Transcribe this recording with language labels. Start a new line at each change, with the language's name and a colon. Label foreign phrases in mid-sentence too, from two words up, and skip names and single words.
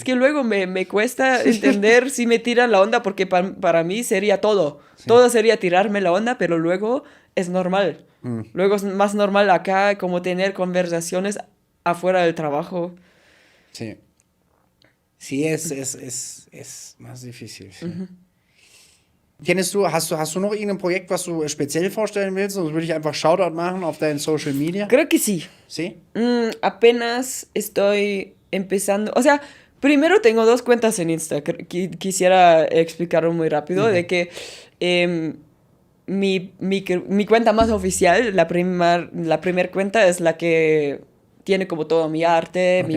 Spanish: que luego me cuesta entender si me tiran la onda porque para mí sería todo. Sí. Todo sería tirarme la onda, pero luego es normal. Mm, Luego es más normal acá como tener conversaciones afuera del trabajo. sí. Sí, es más difícil, sí.
German: Hast du noch irgendein Projekt, was du speziell vorstellen willst? Sonst würde ich einfach Shoutout machen auf deinen
English: Social Media.
Spanish: Creo que sí. ¿Sí? Apenas estoy empezando. O sea, primero tengo dos cuentas en Insta. Quisiera explicarlo muy rápido. Ok. De que mi cuenta más oficial, la primer cuenta es la que tiene como todo mi arte, mi